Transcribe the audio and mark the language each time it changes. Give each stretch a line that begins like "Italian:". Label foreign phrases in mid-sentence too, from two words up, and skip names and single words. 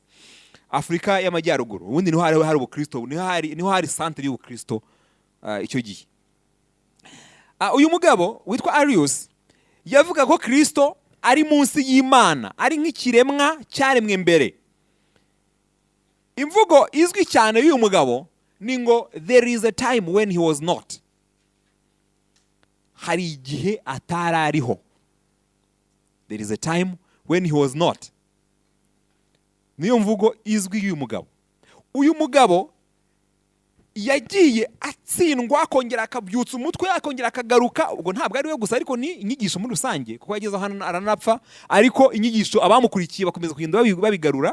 Kinyarwanda: Afrika y'Amajyaruguru, ubundi niho hari ubukristo, niho hari centre y'ubukristo icyo gihe. Uyu mugabo witwa Arius yavuga ko Kristo ari munsi y'Imana, ari nk'ikiremwa cyaremwe mbere. Imvugo izwi cyane y'uyu mugabo ni ngo
English: there is a time when he was not.
Kinyarwanda: Hari igihe atarariho.
English: There is a time when he was not.
Kinyarwanda: Niyo mvugo izwi y'uyu mugabo. Uyu mugabo yagiye atsindwa, akongera akabyutsa umutwe, akongera akagaruka. Ubwo ntabwo ari we gusa, ariko ni inyigisho muri rusange, kuko yageze hano aranapfa, ariko inyigisho abamukurikiye bakomeza kugenda babigarura.